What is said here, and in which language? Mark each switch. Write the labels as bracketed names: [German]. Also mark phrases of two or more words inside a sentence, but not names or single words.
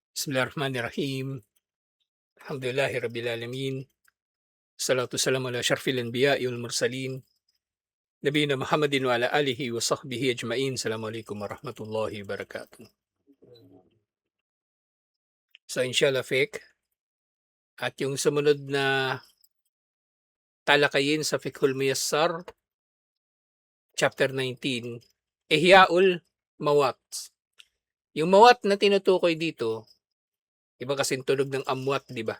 [Arabic] بسم الله الرحمن الرحيم. الحمد لله رب العالمين. الصلاة والسلام على أشرف الأنبياء والمرسلين. نبينا محمد وعلى آله وصحبه أجمعين. السلام عليكم ورحمة الله وبركاته. [Filipino] So inshallah fiqh at yung sumunod na talakayin sa Fiqhul Muyassar, chapter 19, Ihyaul Mawat. Yung mawat na tinutukoy dito, iba kasing tunog ng amwat, di ba?